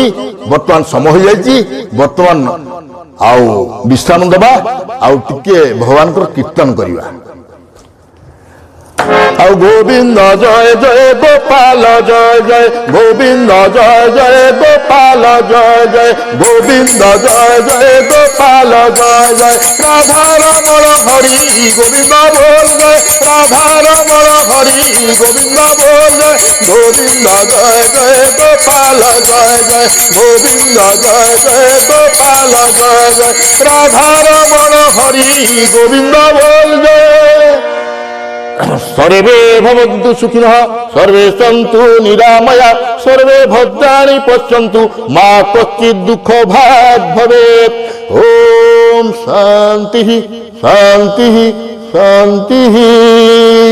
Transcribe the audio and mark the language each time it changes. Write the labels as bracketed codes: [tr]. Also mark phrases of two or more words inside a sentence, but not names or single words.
[or] ବର୍ତ୍ତମାନ ସମୟ ହୋଇଯାଇଛି, ବର୍ତ୍ତମାନ ଆଉ ବିଶ୍ରାମ ଦେବା, ଆଉ ଟିକେ ଭଗବାନଙ୍କର କୀର୍ତ୍ତନ କରିବା। ଆଉ ଗୋବିନ୍ଦ ଜୟ ଜୟ ଗୋପାଳ ଜୟ ଜୟ, ଗୋବିନ୍ଦ ଜୟ ଜୟ ଗୋପାଳ ଜୟ ଜୟ, ଗୋବିନ୍ଦ ଜୟ ଜୟ ଗୋପାଳ ଜୟ ଜୟ, [bn] রাধারমণ হরি গোবিন্দ বল জয়, রাধারমণ হরি গোবিন্দ বল জয়, গোবিন্দ জয় জয় গোপাল জয় জয়, গোবিন্দ জয় জয় গোপাল জয় জয়, রাধারমণ হরি গোবিন্দ বল জয়। [sa] सर्वे भवन्तु सुखिनः, सर्वे सन्तु निरामया, सर्वे भद्राणि पश्यन्तु, मा कश्चित् दुःख भाग् भवेत्। ओम शान्तिः शान्तिः शान्तिः।